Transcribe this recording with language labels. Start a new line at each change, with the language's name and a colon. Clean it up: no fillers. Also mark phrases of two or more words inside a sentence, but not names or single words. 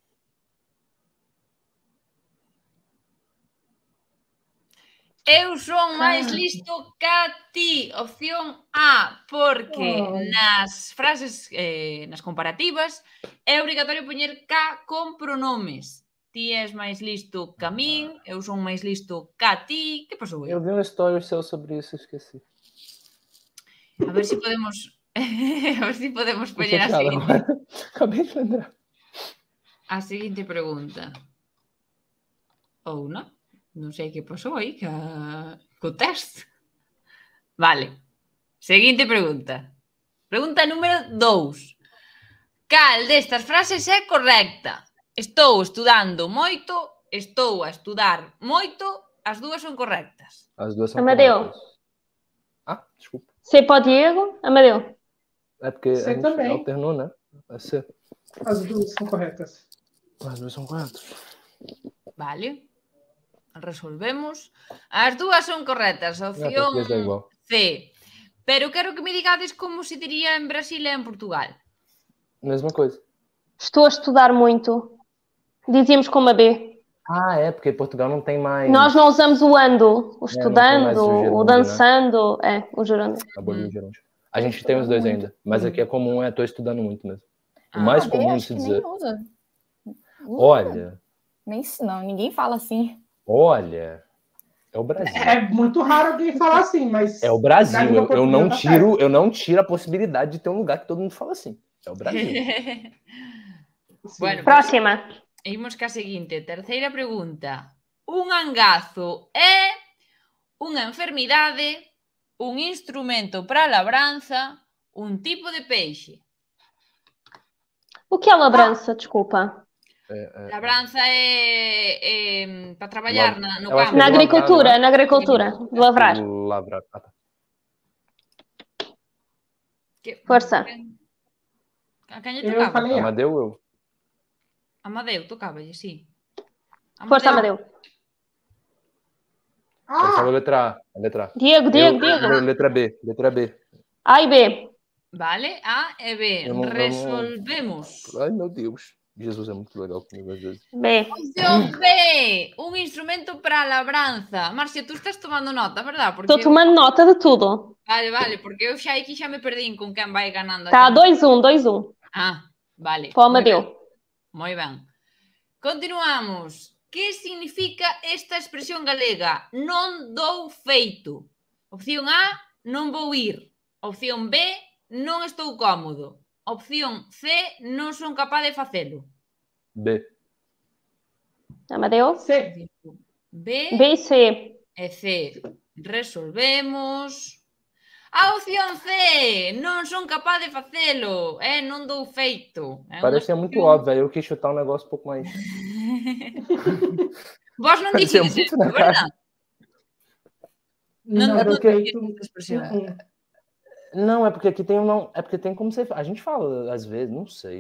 Galician: Eu son máis listo ca ti, opción A, porque nas frases, nas comparativas, é obrigatorio poñer ca con pronomes. Ti és máis listo ca min, eu son máis listo ca ti. Que pasou aí?
Portuguese: Eu vi um story seu sobre isso, esqueci.
Galician: A ver se podemos poñer a seguinte.
Portuguese: Acabei de lembrar.
Galician: A seguinte pregunta. Ou non? Non sei que pasou aí co test. Vale. Seguinte pregunta. Pregunta número 2. Cal destas frases é correcta? Estou estudando moito, estou a estudar moito, as dúas son correctas.
Portuguese: As duas são Amadeu. corretas. Desculpa.
Galician: C para o Diego, Amadeu.
Portuguese: É porque C a gente também. alternou, né? É C. As duas são corretas. As duas são corretas.
Galician: Vale. Resolvemos. As dúas son correctas. Opción C. Pero quero que me digades como se diría en Brasil e en Portugal.
Portuguese: Mesma coisa. Estou a estudar muito. Dizíamos como a B. É, porque Portugal não tem mais... Nós não usamos o ando, o estudando, o dançando, né? O gerúndio. Abolir o gerúndio. A gente tem os dois ainda, mas aqui é comum, estou estudando muito mesmo. O mais comum de se dizer... Nem usa. Olha... Não, ninguém fala assim. Olha... É o Brasil. É muito raro alguém falar assim, mas... É o Brasil. Eu não tiro a possibilidade de ter um lugar que todo mundo fala assim. É o Brasil.
Galician: Bueno, próxima. Imos ca seguinte. Terceira pregunta. Un angazo é unha enfermidade, un instrumento para a labranza, un tipo de peixe.
Portuguese: O que é labrança? Desculpa.
Galician: Labranza é para traballar no
Portuguese: eu acho
Galician: campo.
Portuguese: que
Galician: Na
Portuguese: é
Galician: agricultura,
Portuguese: lavrar, na agricultura. Lavrar. Lavrar. Ah, tá.
Galician: Força.
Portuguese: A quem lhe Eu tocava? falei A. Amadeu, eu. Amadeu, tocava-lhe, sim.
Galician: Força, Amadeu.
Portuguese: Ele falou letra A. Letra A.
Galician: Diego.
Portuguese: Letra B. Letra B.
Galician: A e B. Vale, A e B.
Portuguese: Eu não-
Galician: Resolvemos.
Portuguese: Ai, meu Deus. Jesus é muito legal comigo às vezes. B.
Galician: Opción B, un instrumento para a labranza.
Spanish: Marcia, tú estás tomando nota, verdad?
Galician: Porque
Portuguese: Estou tomando nota de tudo.
Galician: Vale, porque eu xa aquí xa me perdín con quen vai ganando.
Portuguese: Tá, 2-1.
Galician: Ah, vale.
Portuguese: Para o Amadeu.
Galician: Moi ben. Continuamos. Que significa esta expresión galega? Non dou feito. Opción A, non vou ir. Opción B, non estou cómodo. Opción C, non son capaz de facelo.
Portuguese: B.
Galician: Amadeu.
Portuguese: C. B
Galician: B e C. e C. Resolvemos. A opción C, non son capaz de facelo. Non dou feito.
Portuguese: Parecia muito óbvio. Eu quis chutar um negócio um pouco mais.
Galician: Vos non
Portuguese: Parecia
Galician: dixedes
Portuguese: muito
Galician: isto,
Portuguese: na cara.
Galician: verdad?
Portuguese: Não, Não porque...
Galician: dixedes esta expresión.
Portuguese: Não, é porque aqui tem não, é porque tem como você. A gente fala, às vezes, não sei.